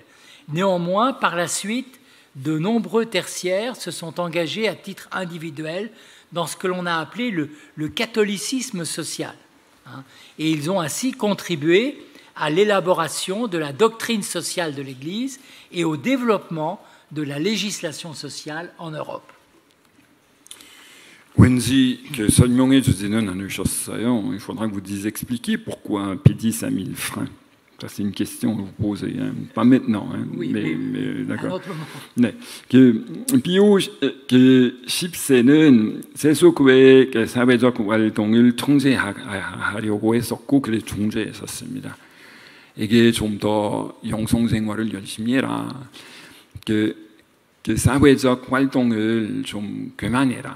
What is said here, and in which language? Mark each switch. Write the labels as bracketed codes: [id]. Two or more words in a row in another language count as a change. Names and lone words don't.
[fr] Néanmoins, par la suite, de nombreux tertiaires se sont engagés à titre individuel dans ce que l'on a appelé le catholicisme social. Hein, et ils ont ainsi contribué à l'élaboration de la doctrine sociale de l'Église et au développement de la législation sociale en Europe. [ko] 왠지 설명해 주지는 않으셨어요. [fr] Il faudra que vous expliquiez pourquoi Pie X a mis le frein. Ça, c'est une question que vous posez, hein. Pas maintenant, hein. Oui, mais d'accord. [ko] 네. 비오 10세는 세속외의 사회적 활동을 통제하려고 했었고, 그래서 중재에 섰습니다. 이게 좀 더 영성생활을 열심히 해라. 그 사회적 활동을 좀 그만해라.